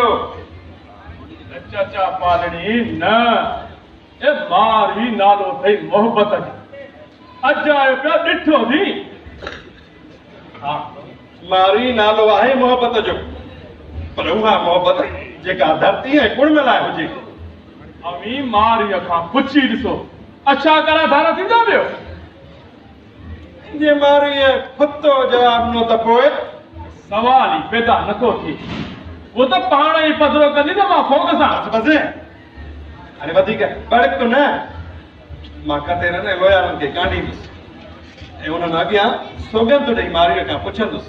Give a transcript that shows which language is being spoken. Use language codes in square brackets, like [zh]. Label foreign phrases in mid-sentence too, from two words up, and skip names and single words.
[sd] चाचा पालणी न ए मारी नालो अथई मोहब्बत जो। अॼु आयो पिया ॾिठो थी। हा मारी नालो आहे मोहब्बत जो, पर उहा मोहब्बत जेका धरती ऐं कुड़ में लाइ हुजे। अमी मारीअ खां पुछी ॾिसो अच्छा करा धारा थींदा पियो। जे मारीअ खुदो जवाब न त पोइ सवाल ई पैदा नथो थिए। वो त पाण ई पधरो कंदी त मां फोक सां बस अरे वधीक बड़क तो न मां कतेरनि ऐं लोयारनि खे काढींदुसि ऐं उन्हनि अॻियां सोगंद ॾेई मारीअ खां पुछंदुसि।